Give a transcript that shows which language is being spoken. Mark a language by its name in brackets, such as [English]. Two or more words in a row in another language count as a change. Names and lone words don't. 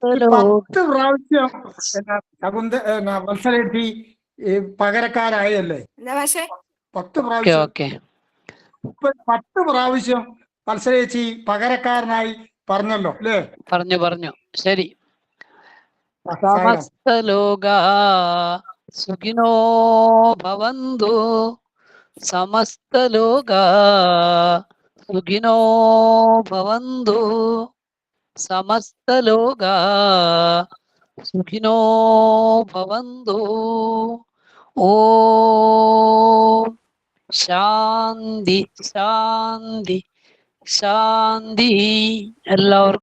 [Malayalam] 10 പ്രാവശ്യം വത്സലേട്ടി പകരക്കാരായല്ലേ? എന്താ പക്ഷേ 10 പ്രാവശ്യം ഓക്കെ 10 പ്രാവശ്യം വത്സലേച്ചി പകരക്കാരനായി പറഞ്ഞല്ലോ അല്ലേ? പറഞ്ഞു. ശരി. [Sanskrit] സമസ്ത ലോകാ സുഖിനോ ഭവന്തു, സമസ്ത ലോകാ സുഖിനോ ഭവന്തു, സമസ്ത ലോകാ സുഖിനോ ഭവന്തു. ഓം ശാന്തി ശാന്തി ശാന്തി. [Malayalam] എല്ലാവർക്കും